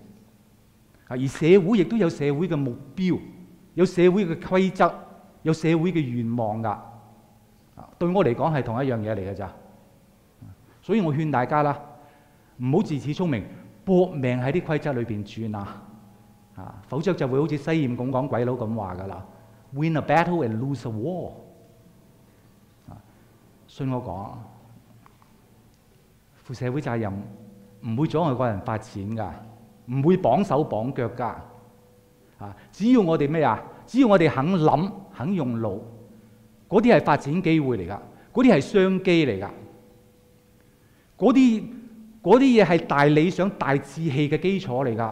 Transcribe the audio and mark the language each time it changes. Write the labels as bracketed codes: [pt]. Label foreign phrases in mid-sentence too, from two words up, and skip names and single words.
[yue] 而社會亦都有社會嘅目標，有社會嘅規則，有社會嘅願望㗎。對我嚟講係同一樣嘢嚟㗎咋。所以我勸大家啦，唔好自恃聰明，搏命喺啲規則裏邊轉啊！否則就會好似西艷咁講鬼佬咁話㗎啦 ， [en] win a battle and lose a war。 [yue] 信我講，負社會責任唔會阻礙個人發展㗎，唔會綁手綁腳㗎。只要我哋咩啊？只要我哋肯諗、肯用腦，嗰啲係發展機會嚟㗎，嗰啲係商機嚟㗎，嗰啲嘢係大理想、大志氣嘅基礎嚟㗎。